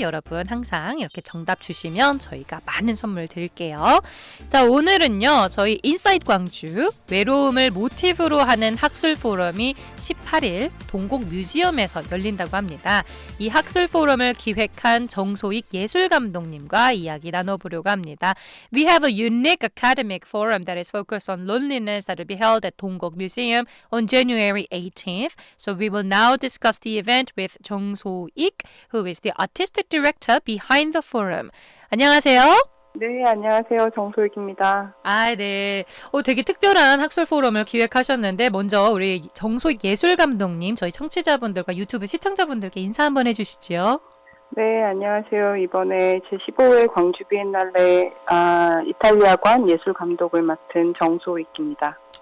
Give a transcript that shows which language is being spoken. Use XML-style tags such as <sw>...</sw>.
<ko>여러분 항상 이렇게 정답 주시면 저희가 많은 선물 드릴게요. 자, 오늘은요. 저희 인사이트 광주 외로움을 모티브로 하는 학술 포럼이 18일 동곡 뮤지엄에서 열린다고 합니다. 이 학술 포럼을 기획한 정소익 예술감독님과 이야기 나눠보려고 합니다.</ko> <en>We have a unique academic forum that is focused on loneliness that will be held at Dongguk Museum on January 18th. So we will now discuss the event with Jung So-ik, who is the artistic director behind the forum.</en> <ko>안녕하세요. 네, 안녕하세요. 정소익입니다. 네. 되게 특별한 학술 포럼을 기획하셨는데 먼저 우리 정소익 예술 감독님, 저희 청취자분들과 유튜브 시청자분들께 인사 한번 해주시죠. 네, 안녕하세요. 이번에 제15회 광주 비엔날레 이탈리아관 예술 감독을 맡은 정소익입니다.</ko>